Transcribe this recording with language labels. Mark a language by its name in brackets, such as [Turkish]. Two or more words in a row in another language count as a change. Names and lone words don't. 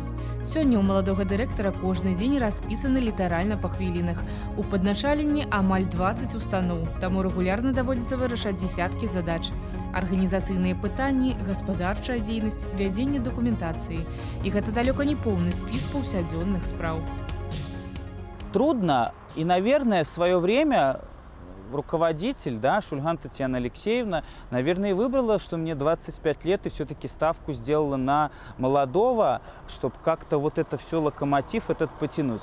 [Belarusian] Сёння ў маладога дырэктара кожны дзень распісаны літаральна па хвілінах. У падначаленні амаль 20 устаноў, таму рэгулярна даводзіцца вырашаць дзесяткі задач. Арганізацыйныя пытанні, гаспадарчая дзейнасць, вядзенне дакументацыі. І гэта далёка не поўны спіс паўсядзённых спраў. [Russian] Трудно, и, наверное, в свое время руководитель, да, Шульган Татьяна Алексеевна, наверное, и выбрала, что мне 25 лет, и все-таки ставку сделала на молодого, чтобы как-то вот это все, локомотив этот потянуть.